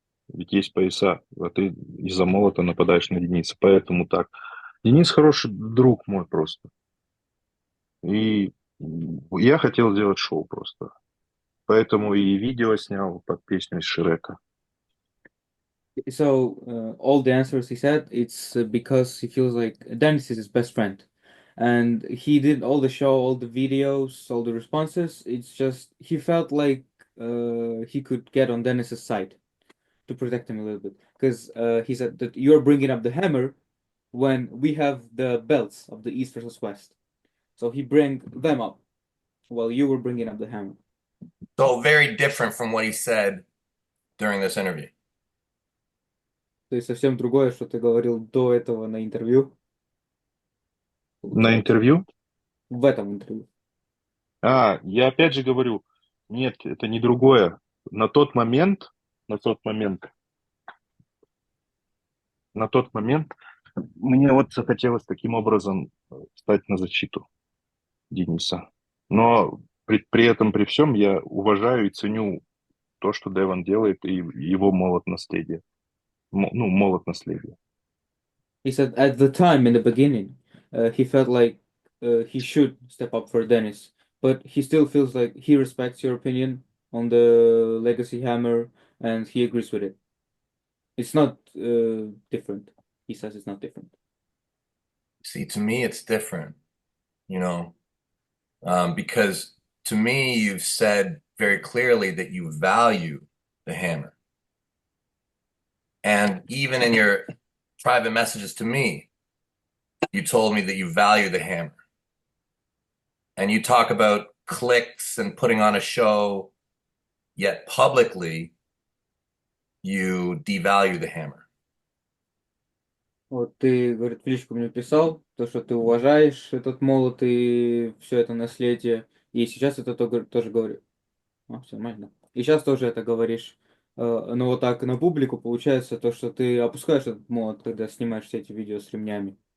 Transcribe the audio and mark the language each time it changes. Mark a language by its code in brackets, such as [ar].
[ru] А ты из-за молота нападаешь на Дениса. Поэтому так. Денис хороший друг мой просто. И я хотел сделать шоу просто. Поэтому и видео снял под песню из Шрека. [en] So all the answers he said, it's because he feels like Dennis is his best friend. and he did all the show, all the videos, all the responses. It's just he felt like he could get on Dennis's side to protect him a little bit because he said that you're bringing up the hammer when we have the belts of the East versus West. So he bring them up while you were bringing up the hammer. So very different from what he said during this interview. [ru] То есть совсем другое, что ты говорил до этого на интервью. На Получается. интервью? В этом интервью. Я опять же говорю, нет, это не другое. На тот момент, на тот момент мне вот захотелось таким образом встать на защиту Дениса. Но при этом, при всем, я уважаю и ценю то, что Девон делает, и его молот наследия. Молот наследия. [en] He said at the time in the beginning, he felt like he should step up for Dennis, but he still feels like he respects your opinion on the Legacy Hammer and he agrees with it. It's not different. He says it's not different. See, to me, it's different, you know, because to me, you've said very clearly that you value the hammer. And even in your private messages to me, you told me that you value the hammer. And you talk about clicks and putting on a show, yet publicly, you devalue the hammer. [ru] Вот ты, говорит, в личку мне писал, то, что ты уважаешь этот молот и все это наследие, и сейчас это тоже говорю. Все нормально. И сейчас тоже это говоришь. Но вот так на публику получается то, что ты опускаешь этот молот, когда снимаешь все эти видео с ремнями.